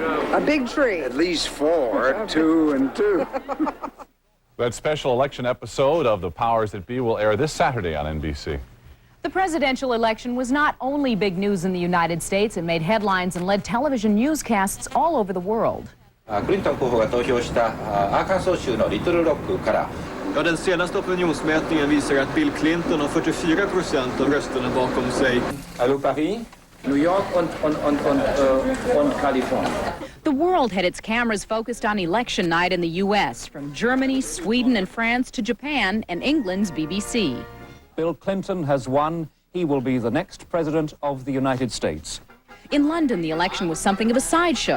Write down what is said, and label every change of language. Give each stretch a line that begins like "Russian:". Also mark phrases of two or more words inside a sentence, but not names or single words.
English: A big tree. At least 4, 2 and 2. That special election episode of The Powers That Be will air this Saturday on NBC. The presidential election was not only big news in the United States, it made headlines and led television newscasts all over the world.
Japanese: クリントン候補が投票したアーカンソー州のリトルロックから
Swedish: Ja, den senaste opinionsmätningen visar att Bill Clinton har 44% av rösterna bakom sig.
German: Allô Paris, New York und Kalifornien.
English: The world had its cameras focused on election night in the U.S., from Germany, Sweden, and France to Japan and England's BBC. Bill Clinton has won. He will be the next president of the United States. In London, the election was something of a sideshow.